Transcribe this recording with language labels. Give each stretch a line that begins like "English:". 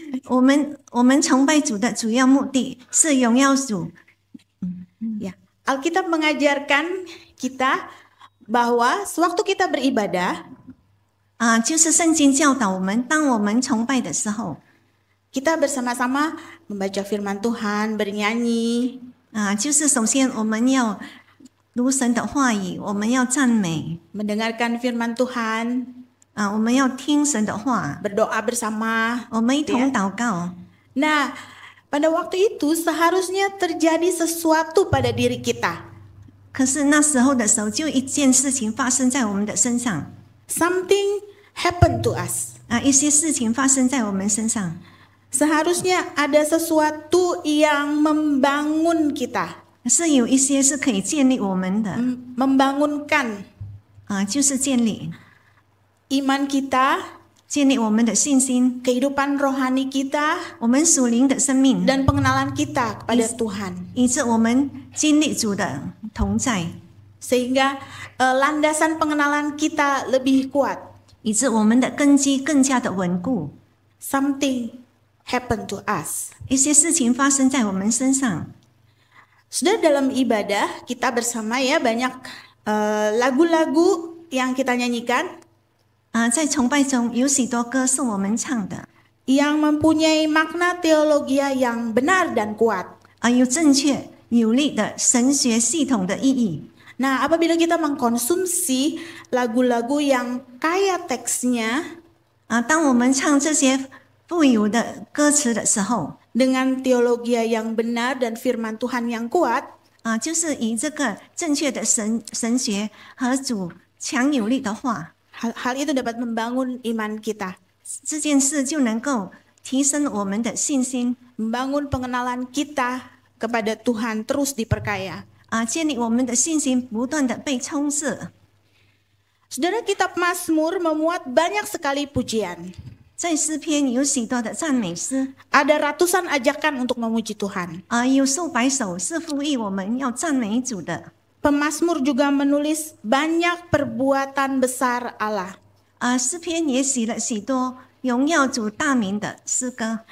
Chinese: 我们崇拜主的主要目的是荣耀主。
Indonesian: ya, Alkitab mengajarkan kita bahwa sewaktu kita beribadah
Chinese: 就是圣经教导我们，当我们崇拜的时候，
Indonesian: kita bersama-sama membaca firman Tuhan, bernyanyi,
Chinese: 就是首先我们要读神的话语，我们要赞美，
Indonesian: mendengarkan firman Tuhan,
Chinese: 我们要听神的话，
Indonesian: berdoa bersama.
Chinese: 我们一同祷告。
Indonesian: Nah, pada waktu itu seharusnya terjadi sesuatu pada diri kita.
Chinese: 可是那时候的时候，就一件事情发生在我们的身上，
English: Something happened to us.
Chinese: 一些事情发生在我们身上，
Indonesian: Seharusnya ada sesuatu yang membangun kita,
Chinese: 是有一些是可以建立我们的，
Indonesian: membangunkan
Chinese: 就是建立
Indonesian: iman kita,
Chinese: 建立我们的信心，
Indonesian: kehidupan rohani kita,
Chinese: 我们属灵的生命，
Indonesian: dan pengenalan kita kepada Tuhan.
Chinese: 以致我们经历主的同在，
Indonesian: Sehingga landasan pengenalan kita lebih kuat.
Chinese: 以致我们的根基更加的稳固。
English: Something happened to us.
Chinese: 一些事情发生在我们身上，
Indonesian: Sudah dalam ibadah kita bersama ya banyak lagu-lagu yang kita nyanyikan
Chinese: 在崇拜中有许多歌是我们唱的，
Indonesian: yang mempunyai makna teologia yang benar dan kuat.
Chinese: 有正确有力的神学系统的意义。
Indonesian: Nah, apabila kita mengkonsumsi lagu-lagu yang kaya teksnya
Chinese: 当我们唱这些富有的歌词的时候，
Indonesian: dengan teologia yang benar dan firman Tuhan yang kuat,
Chinese: 就是以这个正确的神学和主强有力的话，
Indonesian: hal itu dapat membangun iman kita,
Chinese: 这件事就能够提升我们的信心，
Indonesian: membangun pengenalan kita kepada Tuhan terus diperkaya.
Chinese: 建立我们的信心不断的被充斥。
Indonesian: Saudara, kitab Mazmur memuat banyak sekali pujian.
Chinese: 在诗篇有许多的赞美诗，
Indonesian: Ada ratusan ajakan untuk memuji Tuhan.
Chinese: 有数百首是呼吁我们要赞美主的。
Indonesian: Pemazmur juga menulis banyak perbuatan besar Allah
Chinese: 诗篇也写了许多荣耀主大名的诗歌，